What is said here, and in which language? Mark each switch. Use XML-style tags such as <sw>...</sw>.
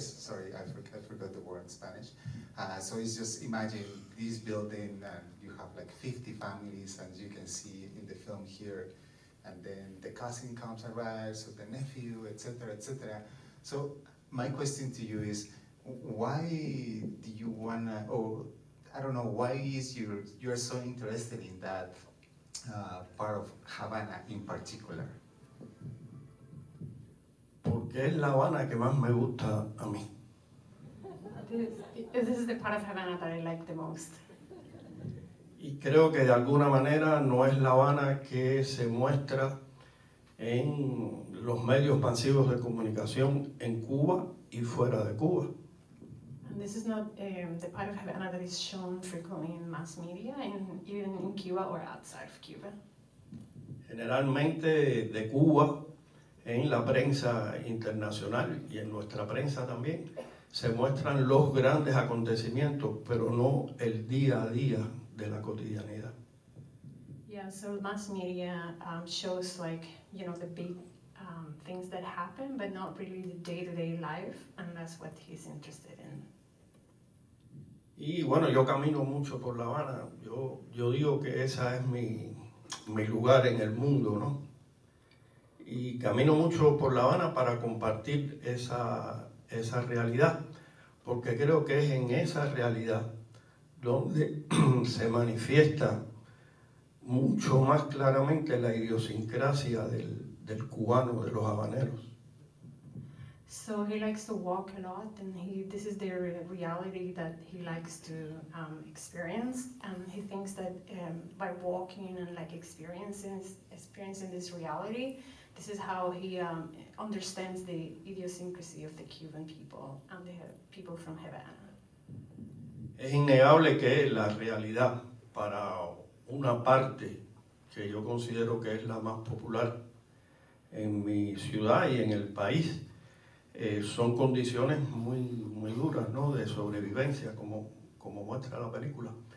<en>Sorry, I forgot the word in Spanish. So it's just imagine this building, and you have like 50 families, and you can see in the film here, and then the cousin comes arrives, so the nephew, etc., etc. So my question to you is, why do you wanna, or I don't know, why is you're so interested in that part of Havana in particular?</en> <es>Porque es La Habana que más me gusta a mí.</es> <en>This is the part of Havana that I like the most.</en> <es>Y creo que de alguna manera no es La Habana que se muestra en los medios masivos de comunicación en Cuba y fuera de Cuba.</es> <en>And this is not the part of Havana that is shown frequently in mass media, even in Cuba or outside of Cuba.</en> <es>Generalmente de Cuba, en la prensa internacional y en nuestra prensa también, se muestran los grandes acontecimientos, pero no el día a día de la cotidianidad.</es> <en>Yeah, so mass media shows, like, you know, the big things that happen, but not really the day-to-day life, and that's what he's interested in.</en> <es>Y bueno, yo camino mucho por La Habana. Yo digo que esa es mi lugar en el mundo, ¿no? Y camino mucho por La Habana para compartir esa realidad, porque creo que es en esa realidad donde se manifiesta mucho más claramente la idiosincrasia del cubano, de los habaneros.</es> <en>So he likes to walk a lot, and this is the reality that he likes to experience, and he thinks that by walking and like experiencing this reality, this is how he understands the idiosyncrasy of the Cuban people and the people from Havana.</en> <es>Es innegable que la realidad para una parte que yo considero que es la más popular en mi ciudad y en el país, son condiciones muy duras, ¿no?, de sobrevivencia, como muestra la película.</es>